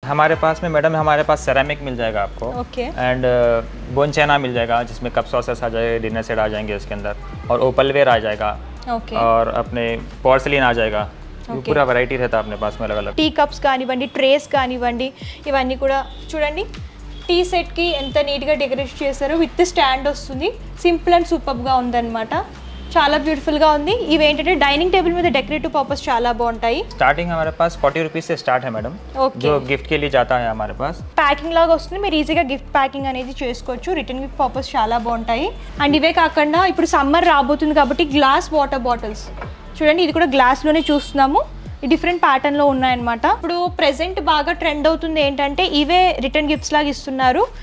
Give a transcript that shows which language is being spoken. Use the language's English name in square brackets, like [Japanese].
[Hindi] हमारे पास में मैडम हमारे पास सेरामिक मिल जाएगा आपको। ओके। एंड बोन चैना मिल जाएगा जिसमें कप सॉसेस आ जाएगा, डिनर सेट आ जाएंगे उसके अंदर, और ओपलवेयर आ जाएगा। ओके। और अपने पोर्सिलिन आ जाएगा। पूरा वैरायटी रहता है अपने पास में अलग अलग। [Telugu] టీ కప్స్ కానివ్వండి, ట్రేస్ కానివ్వండి, ఇవన్నీ కూడా చూడండి టీ సెట్కి ఎంత నీట్గా డెకరేట్ చేశారో, విత్ స్టాండ్ వస్తుంది, సింపుల్ అండ్ సూపర్గా ఉందన్నమాట, చాలా బ్యూటిఫుల్గా ఉంది. ఇవి ఏంటంటే డైనింగ్ టేబుల్ మీద డెకరేటివ్ పర్పస్ చాలా బాగుంటాయి. [Hindi] स्टार्टिंग हमारे पास 40 रुपीज़ से स्टार्ट है मैडम, जो गिफ्ट के लिए जाता है हमारे पास. [Telugu] ప్యాకింగ్ లాగా వస్తుంది, మీరు ఈజీగా గిఫ్ట్ ప్యాకింగ్ అనేది చేసుకోవచ్చు. రిటర్న్ గిఫ్ట్ పర్పస్ చాలా బాగుంటాయి. అండ్ ఇవే కాకుండా ఇప్పుడు సమ్మర్ రాబోతుంది కాబట్టి గ్లాస్ వాటర్ బాటిల్స్ చూడండి, ఇది కూడా గ్లాస్లోనే చూస్తున్నాము, డిఫరెంట్ ప్యాటర్న్లో ఉన్నాయన్నమాట. ఇప్పుడు ప్రెజెంట్ బాగా ట్రెండ్ అవుతుంది ఏంటంటే ఇవే రిటర్న్ గిఫ్ట్స్ లాగా ఇస్తున్నారు.